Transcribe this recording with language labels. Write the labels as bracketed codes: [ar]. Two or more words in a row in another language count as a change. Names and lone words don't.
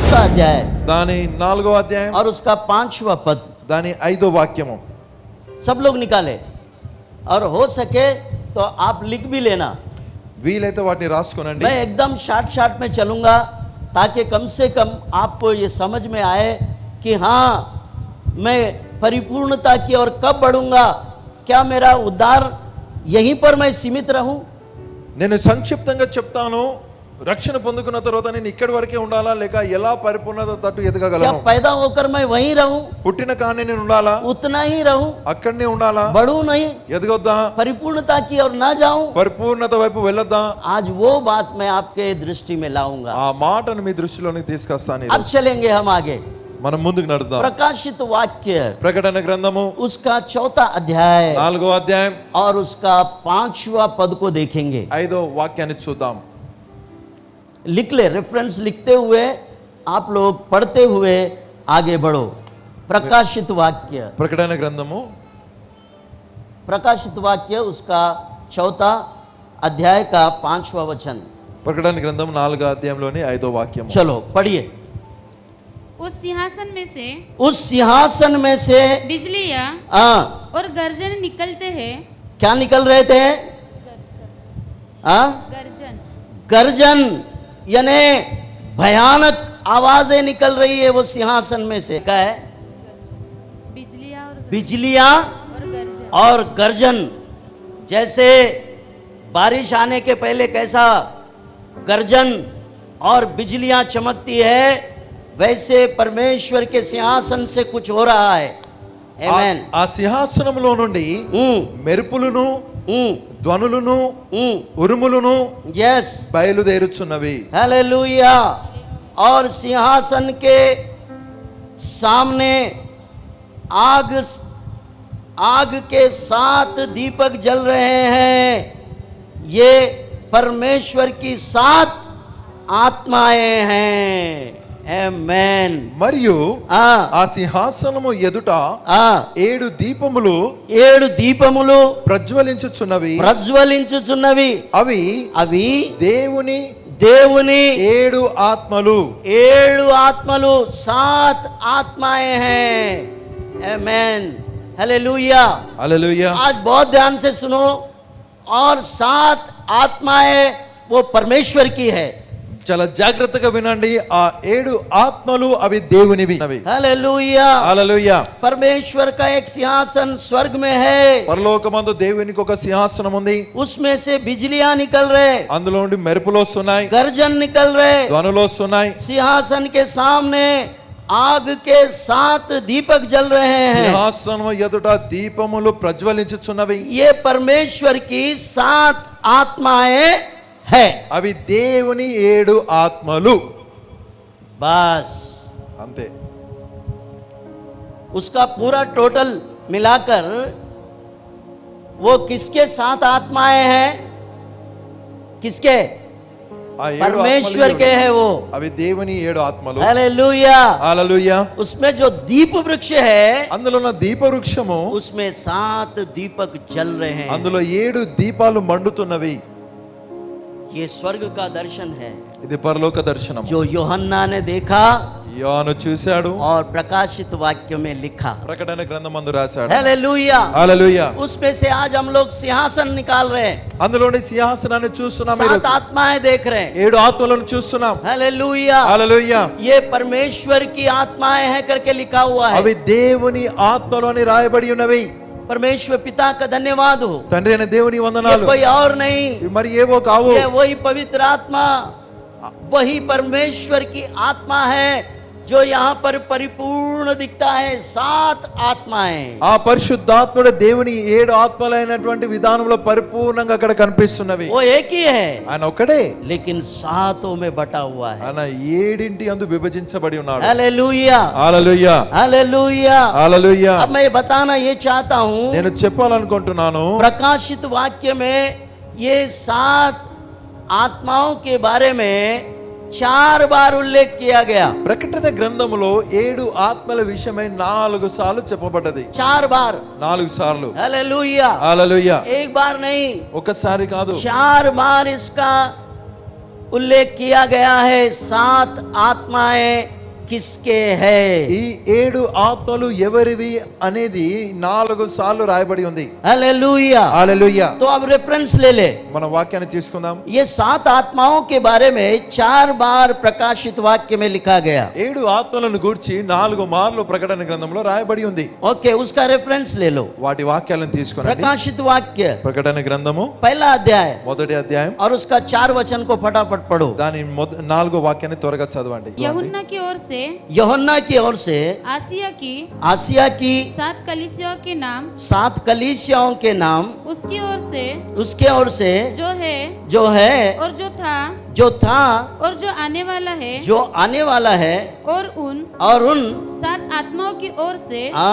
[te] अध्याय దాని 4వ అధ్యాయం [hi] और उसका 5वां पद, [te] దాని 5వ వాక్యము. [hi] सब लोग निकाले और हो सके तो आप लिख भी लेना. [te] వీలైతే వాటిని రాసుకోనండి. [hi] मैं एकदम शार्ट में चलूंगा ताकि कम से कम आपको ये समझ में आए कि हाँ, मैं परिपूर्णता की ओर कब बढ़ूंगा, क्या मेरा उद्धार यहीं पर मैं सीमित रहूं? [te] నేను సంక్షిప్తంగా చెప్తాను. రక్షణ పొందుకున్న తర్వాత నేను ఇక్కడి వరకే ఉండాలా లేక ఎలా పరిపూర్ణత తట్టు क्या ఎదగగలను? [hi] पैदा होकर मैं वहीं रहूं, [te] పుట్టిన కానీ నేను ఉండాలా? [hi] उतना ही रहूं, [te] అక్కడనే ఉండాలా? [hi] बढ़ूं नहीं, [te] ఎదగొద్దా? [hi] परिपूर्णता की ओर ना जाऊं? [te] పరిపూర్ణత వైపు వెళ్ళొద్దా? [hi] आज वो बात मैं आपके दृष्टि में लाऊंगा. [te] ఆ మాటను మీ దృష్టిలోకి తీసుకొస్తాను. [hi] अब चलेंगे हम आगे. [te] మనం ముందుకు నడుద్దాం. [hi] प्रकाशित वाक्य [te] ప్రకటన గ్రంథము [hi] उसका 4था अध्याय [te] 4వ అధ్యాయం [hi] और उसका 5वां पद को देखेंगे. [te] 5వ వాక్యాన్ని చూద్దాం. [hi] लिख ले, रेफरेंस लिखते हुए आप लोग पढ़ते हुए आगे बढ़ो. प्रकाशित वाक्य, [te] ప్రకటన గ్రంథము [hi] प्रकाशित वाक्य उसका 4था अध्याय का 5वां वचन. [te] ప్రకటన గ్రంథం 4వ అధ్యాయంలోని 5వ వాక్యము. [hi] चलो पढ़िए. उस सिंहासन में से उस सिंहासन में से बिजलियां और गर्जन निकलते हैं. क्या निकल रहे थे? गर्जन, गर्जन यानी भयानक आवाजें निकल रही है वो सिंहासन में से. क्या है? बिजलियां और गर्जन. और गर्जन. जैसे बारिश आने के पहले कैसा गर्जन और बिजलियां चमकती है, वैसे परमेश्वर के सिंहासन से कुछ हो रहा है. आमेन. [te] ఆ సింహాసనంలో నుండి మెరుపులను ధ్వనులను ఉరుములను यस, బయలుదేరుచున్నవి. [hi] हालेलुया. और सिंहासन के सामने आग के 7 दीपक जल रहे हैं. ये परमेश्वर की 7 आत्माएं हैं. आमेन. [te] మరియు ఆ ఆ సింహాసనము ఎదుట 7 దీపములు 7 దీపములు ప్రజ్వలించుచున్నవి. అవి అవి దేవుని 7 ఆత్మలు. [hi] 7 आत्मलू 7 आत्माएं हैं. आमेन. हालेलुया. [te] హల్లెలూయా. [hi] आज बहुत ध्यान से सुनो. और 7 आत्माएं वो परमेश्वर की है. [te] చాలా జాగ్రత్తగా వినండి. ఆ 7 ఆత్మలు అవి దేవునివి. [hi] हालेलुया. [te] హల్లెలూయా. [hi] परमेश्वर का एक सिंहासन स्वर्ग में है. [te] పరలోకమందు దేవునికి ఒక సింహాసనం ఉంది. [hi] उसमें से बिजलियां निकल रहे, [te] అందులో నుండి మెరుపులు వస్తున్నాయి, [hi] गर्जन निकल रहे. [te] ధ్వనులు వస్తున్నాయి. [hi] सिंहासन के सामने आग के 7 दीपक जल रहे हैं. [te] సింహాసనం ఎదుట దీపములు ప్రజ్వలించుచున్నవి. [hi] ये परमेश्वर की 7 आत्माएं है. [te] అవి దేవుని 7 ఆత్మలు. बस అంతే. [hi] उसका पूरा टोटल मिलाकर वो किसके 7 आत्माएं हैं? किसके? [te] ఆ 7 [hi] परमेश्वर के है वो. [te] అవి దేవుని 7 ఆత్మలు. [hi] हालेलुया. [te] హల్లెలూయా. [hi] उसमें जो दीप वृक्ष है, [te] అందులో ఉన్న దీప వృక్షము [hi] उसमें 7 दीपक जल रहे हैं. [te] అందులో 7 దీపాలు మండుతున్నవి. [hi] ये स्वर्ग का दर्शन है [te] ఇది పరలోక దర్శనం. [hi] जो यूहन्ना ने देखा [te] యోహాను చూశాడు, [hi] और प्रकाशित वाक्य में लिखा. [te] ప్రకటన గ్రంథమందు రాశాడు. [hi] हालेलुया. [te] హల్లెలూయా. [hi] उसमें से आज हम लोग सिंहासन निकाल रहे हैं. [te] అందులోని సింహాసనాన్ని చూస్తున్నాం. [hi] 7 आत्माएं देख रहे हैं. [te] 7 ఆత్మలను చూస్తున్నాం. [hi] हालेलुया. [te] హల్లెలూయా. [hi] ये परमेश्वर की आत्माएं हैं करके लिखा हुआ है. [te] అవి దేవుని ఆత్మలు అని రాయబడి ఉన్నవి. [hi] परमेश्वर पिता का धन्यवाद हो. [te] తండ్రి అయిన దేవుని ये వందనాలు. [hi] कोई और नहीं, [te] మరి ఏవో కావు. [hi] ये वही पवित्र आत्मा, वही परमेश्वर की आत्मा है जो यहाँ पर परिपूर्ण दिखता है. 7 आत्माएं. [te] ఆ పరిశుద్ధాత్ముడు దేవుని 7 ఆత్మలైనటువంటి విధానంలో పరిపూర్ణంగా అక్కడ కనిపిస్తున్నవి. [hi] वो एक ही है, [te] ఆయన ఒక్కడే, [hi] लेकिन 7 में बटा हुआ है. [te] ఆయన 7 అందు విభజించబడి ఉన్నాడు. [hi] हालेलुया. [te] హల్లెలూయా. [hi] हालेलुया. [te] హల్లెలూయా. [hi] अब मैं बताना ये चाहता हूँ, [te] నేను చెప్పాలనుకుంటున్నాను, [hi] प्रकाशित वाक्य में ये 7 आत्माओं के बारे में 4 बार उल्लेख किया गया. [te] ప్రకటన గ్రంథములో 7 ఆత్మల విషయమై 4 సార్లు చెప్పబడ్డది. [hi] 4 बार. [te] 4 సార్లు. [hi] हालेलुया. [te] హల్లెలూయా. [hi] एक बार नहीं, [te] ఒకసారి కాదు, [hi] 4 बार इसका उल्लेख किया गया है. 7 आत्माएं किसके है। [te] ఈ 7 ఆత్మలు ఎవరివి అనేది 4 సార్లు రాయబడి ఉంది. [hi] हालेलुया। [te] హల్లెలూయా. [hi] तो अब रेफरेंस ले ले। [te] మన వాక్యాన్ని తీసుకుందాం. [hi] ये 7 आत्माओं के बारे में 4 बार प्रकाशित वाक्य में लिखा गया। [te] 7 ఆత్మలను గూర్చి 4 మార్లు ప్రకటన గ్రంథంలో రాయబడి ఉంది. [hi] ओके, उसका रेफरेंस ले लो। [te] వాటి వాక్యాలను తీసుకోండి. [hi] प्रकाशित वाक्य [te] ప్రకటన గ్రంథము [hi] पहला अध्याय [te] మొదటి అధ్యాయం [hi] और उसका 4 वचन को फटाफट पढ़ो। [te] దాని 4వ వాక్యాన్ని త్వరగా చదవండి. [hi] यूहन्ना की ओर से यूहन्ना की ओर से आसिया की 7 कलीसियाओं के नाम, 7 कलीसियाओं के नाम, उसकी ओर से जो है और जो था और जो आने वाला है और उन 7 आत्माओं की ओर से